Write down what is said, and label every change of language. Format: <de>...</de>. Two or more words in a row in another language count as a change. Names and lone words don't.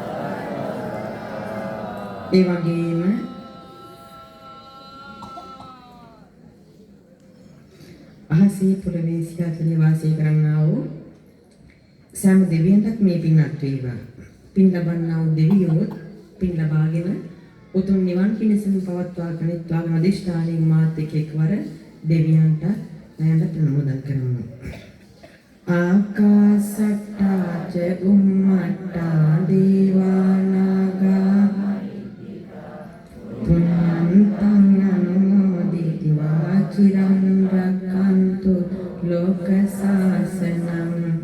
<si>ඒ වගේම අහසේ පොළවේ සිතාතේ වාසය කරන්නා වූ සෑම දෙවියන්ටත් මේ පින්වත් වේවා. පින් ලබන්නා වූ දෙවියෝ පින් ලබාගෙන උතුම් නිවන් පිණිසම පවත්වා ගනිත්වා අධිෂ්ඨානයෙන් මාත් එක්වර දෙවියන්ට නයන්ට ප්‍රණෝදන් කරමු.</si> <pi>ආකාසට්ටා ච බුම්මට්ටා දේවානාගා පුඤ්ඤන්තං අනුමෝදිත्वा චිරං රක්ඛන්තු ලෝක සාසනං</pi>